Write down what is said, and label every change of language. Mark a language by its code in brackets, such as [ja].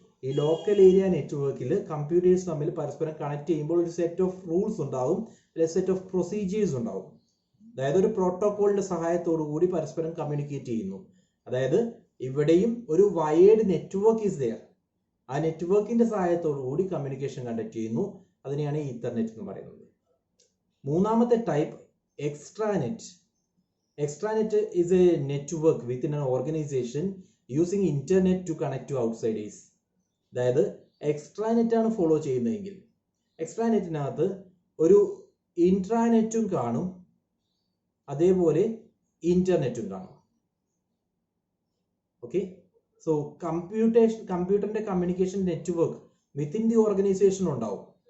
[ml] ഈ local area നെറ്റ്വർക്കിൽ computers തമ്മിൽ പരസ്പരം കണക്ട് ചെയ്യുമ്പോൾ ഒരു സെറ്റ് ഓഫ് റൂൾസ് ഉണ്ടാവും, ഒരു സെറ്റ് ഓഫ് പ്രൊസീജിയേഴ്സ് ഉണ്ടാവും. അതായത് ഒരു പ്രോട്ടോകോളിന്റെ സഹായത്തോടു കൂടി പരസ്പരം കമ്മ്യൂണിക്കേറ്റ് ചെയ്യുന്നു. അതായത് ഇവിടെയും ഒരു വയേർഡ് നെറ്റ്വർക്ക് [en] Is there. [ml] ആ നെറ്റ്വർക്കിന്റെ സഹായത്തോടു കൂടി കമ്മ്യൂണിക്കേഷൻ കണ്ടക്ട് ചെയ്യുന്നു. അതിനെയാണ് ഈത്തർനെറ്റ് എന്ന് പറയുന്നത്. മൂന്നാമത്തെ type extranet. [en] Extranet is a network within an organization using internet to connect to outsiders. [ml] അതായത് എക്സ്ട്രാനെറ്റ് ആണ് ഫോളോ ചെയ്യുന്നതെങ്കിൽ എക്സ്ട്രാനെറ്റിനകത്ത് ഒരു ഇൻട്രാനെറ്റും കാണും, അതേപോലെ ഇന്റർനെറ്റും കാണും. ഓക്കെ, സോ കമ്പ്യൂട്ടറിന്റെ communication network [en] within the organization [ml] ഉണ്ടാവും.